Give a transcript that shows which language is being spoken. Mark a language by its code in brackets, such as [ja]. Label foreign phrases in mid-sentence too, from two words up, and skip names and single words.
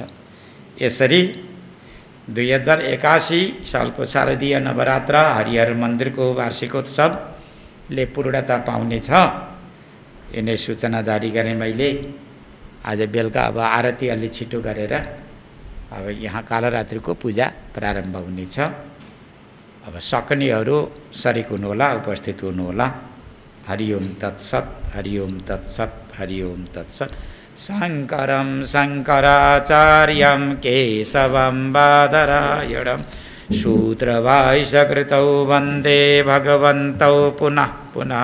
[ne] यसरी 2081 सालको शारदीय नवरात्र हरिहर मन्दिरको वार्षिकोत्सवले पूर्णता पाउनेछ। यिनै सूचना जारी गरेँ मैले। आज बेलुका अब आरती अलि छिटो गरेर अब यहाँ कालरात्रिको पूजा प्रारम्भ हुनेछ। अब सक्नेहरू सरिक हुनुहोला, उपस्थित हुनुहोला। [sa] हरिओम तत्सत्, हरिओम तत्सत्, हरिओम तत्सत्। शङ्करं शङ्कराचार्यं केशवं बादरायणं सूत्रभाष्यकृतौ वन्दे भगवन्तौ पुनः पुनः।